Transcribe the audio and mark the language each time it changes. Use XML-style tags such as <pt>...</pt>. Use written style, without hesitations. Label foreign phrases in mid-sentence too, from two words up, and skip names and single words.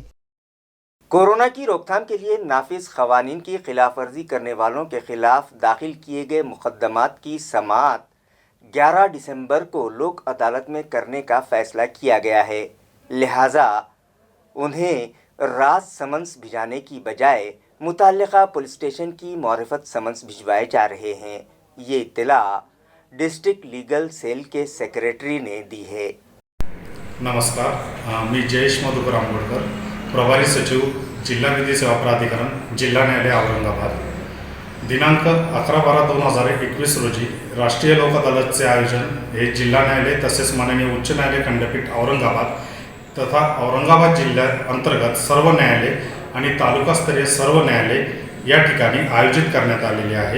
<ur>کورونا کی روک تھام کے لیے نافذ قوانین کی خلاف ورزی کرنے والوں کے خلاف داخل کیے گئے مقدمات کی سماعت 11 دسمبر کو لوک عدالت میں کرنے کا فیصلہ کیا گیا ہے، لہٰذا انہیں رات سمنس بھجانے کی بجائے متعلقہ</ur> <en>police station</en> <ur>کی معرفت سمنس بھجوائے جا رہے ہیں۔ یہ اطلاع</ur> <en>District Legal Cell</en> <ur>کے سیکریٹری نے دی ہے۔</ur> <mr>नमस्कार, मी जयेश मधुकर आंबोडकर, प्रभारी सचिव जिल्हा विधी सेवा प्राधिकरण, जिल्हा न्यायालय औरंगाबाद। दिनांक 11/12/2021 रोजी राष्ट्रीय लोक अदालतचे आयोजन हे जिल्हा न्यायालय तसेच माननीय उच्च न्यायालय खंडपीठ औरंगाबाद तथा औरंगाबाद जिल्ह्याअंतर्गत सर्व न्यायालय आणि तालुकास्तरीय सर्व न्यायालय या ठिकाणी आयोजित करण्यात आलेले आहे।</mr>